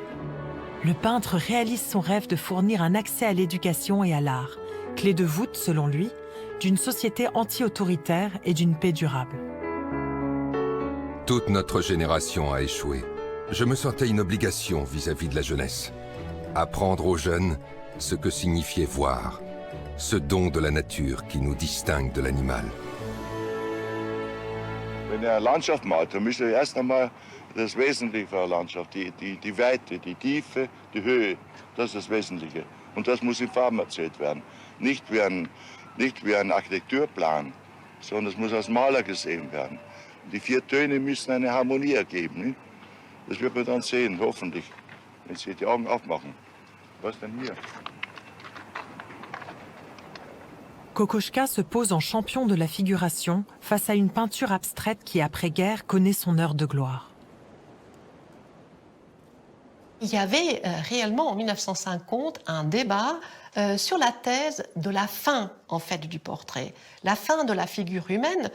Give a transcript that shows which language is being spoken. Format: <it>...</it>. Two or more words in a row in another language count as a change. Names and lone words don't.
<fr>Le peintre réalise son rêve de fournir un accès à l'éducation et à l'art, clé de voûte, selon lui, d'une société anti-autoritaire et d'une paix durable. Toute notre génération a échoué. Je me sentais une obligation vis-à-vis de la jeunesse. Apprendre aux jeunes ce que signifiait voir, ce don de la nature qui nous distingue de l'animal.</fr> <de>Wenn ihr eine Landschaft malt, dann müsst ihr erst einmal das Wesentliche für eine Landschaft, die Weite, die Tiefe, die Höhe, das ist das Wesentliche. Und das muss in Farben erzählt werden. Nicht wie ein Architekturplan, sondern es muss als Maler gesehen werden. Und die 4 Töne müssen eine Harmonie ergeben. Nicht? Das wird man dann sehen, hoffentlich, wenn Sie die Augen aufmachen. Was denn hier?</de> <fr>Kokoschka se pose en champion de la figuration face à une peinture abstraite qui, après-guerre, connaît son heure de gloire. Il y avait réellement en 1950 un débat sur la thèse de la fin en fait du portrait, la fin de la figure humaine.</fr>